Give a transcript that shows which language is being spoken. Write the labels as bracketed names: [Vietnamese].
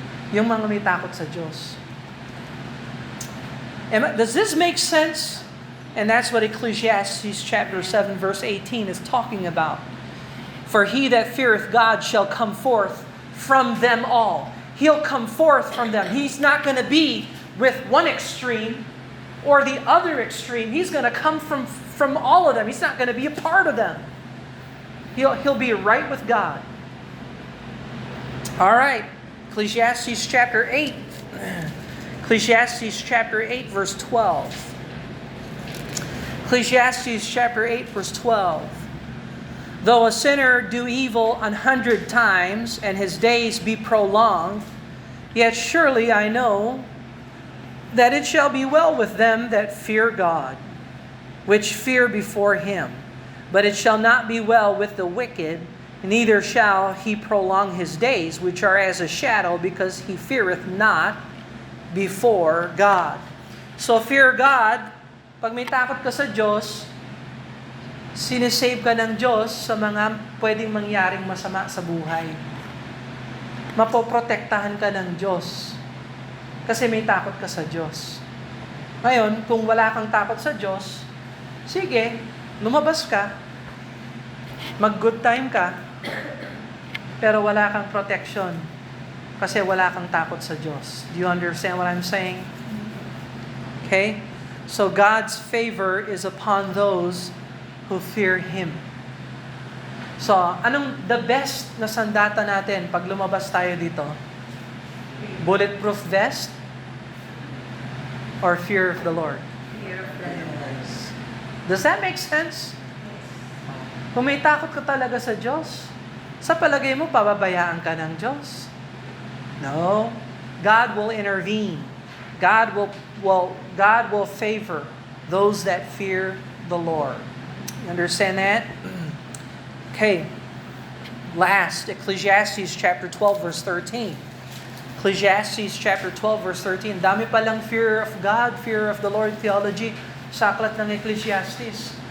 [Filipino] Yung mga may takot sa Diyos. [English] Does this make sense? And that's what Ecclesiastes chapter 7 verse 18 is talking about. For he that feareth God shall come forth from them all. He'll come forth from them. He's not going to be with one extreme or the other extreme. He's going to come from all of them. He's not going to be a part of them. He'll be right with God. All right. Ecclesiastes chapter 8. Ecclesiastes chapter 8 verse 12. Ecclesiastes chapter 8 verse 12. Though a sinner do evil 100 times, and his days be prolonged, yet surely I know that it shall be well with them that fear God, which fear before him. But it shall not be well with the wicked, neither shall he prolong his days, which are as a shadow, because he feareth not before God. So fear God, [Filipino] pag may takot ka sa Diyos, sinisave ka ng Diyos sa mga pwedeng mangyaring masama sa buhay. Mapoprotektahan ka ng Diyos kasi may takot ka sa Diyos. Ngayon, kung wala kang takot sa Diyos, sige, lumabas ka, mag-good time ka, pero wala kang protection kasi wala kang takot sa Diyos. [English] Do you understand what I'm saying? Okay? So God's favor is upon those who fear Him. [Filipino] So, anong the best na sandata natin pag lumabas tayo dito? [English] Bulletproof vest or fear of the Lord? Fear of the Lord. Does that make sense? [Filipino] Kung may takot ka talaga sa Diyos, sa palagay mo, pababayaan ka ng Diyos? [English] No. God will intervene. God will favor those that fear the Lord. You understand that? Okay. Last, Ecclesiastes chapter 12 verse 13. Ecclesiastes chapter 12 verse 13. [Filipino] Dami palang [English] fear of God, fear of the Lord theology sa aklat ng Ecclesiastes.